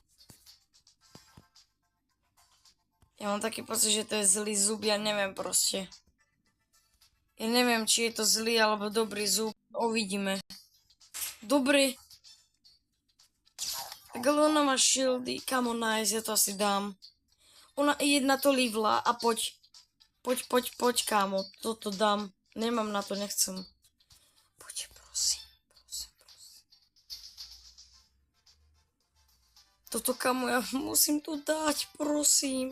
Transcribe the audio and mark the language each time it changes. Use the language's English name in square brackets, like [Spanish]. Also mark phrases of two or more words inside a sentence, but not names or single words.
[Slovak] Ja mám taký pocit, že to je zlý zub, ja neviem proste. Ja neviem, či je to zlý alebo dobrý zub. Uvidíme. Dobrý. Tak ale ona má shieldy. [English] Come on, nice, [Slovak] ja to asi dám. Ona jedna to livla a poď. Poď, kámo. Toto dám. Nemám na to, nechcem. Poď, prosím. Toto, kámo, ja musím tu dať, prosím.